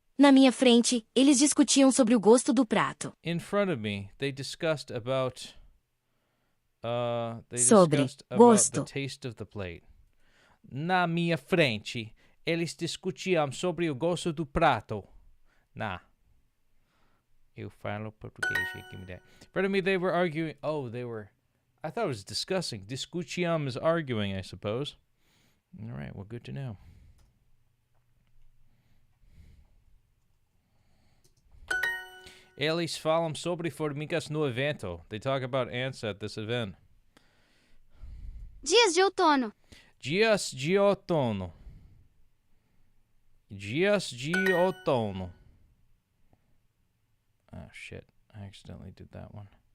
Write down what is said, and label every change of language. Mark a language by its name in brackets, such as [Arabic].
[Portuguese] Na minha frente, eles discutiam sobre o gosto do prato. [English] In front of me, they discussed about [Portuguese] Sobre [English] the [Portuguese] gosto. [English] taste of the plate. [Portuguese] Na minha frente, eles discutiam sobre o gosto do prato. Nah. Eu falo português, [English] give me that. In front of me, they were arguing. I thought it was discussing. Discutiam is arguing, I suppose. All right, well, good to know. [Portuguese] Eles falam sobre formigas no evento. [English] They talk about ants at this event. [Portuguese] Dias de outono. Dias de outono. Dias de outono. [English] Oh, shit. I accidentally did that one.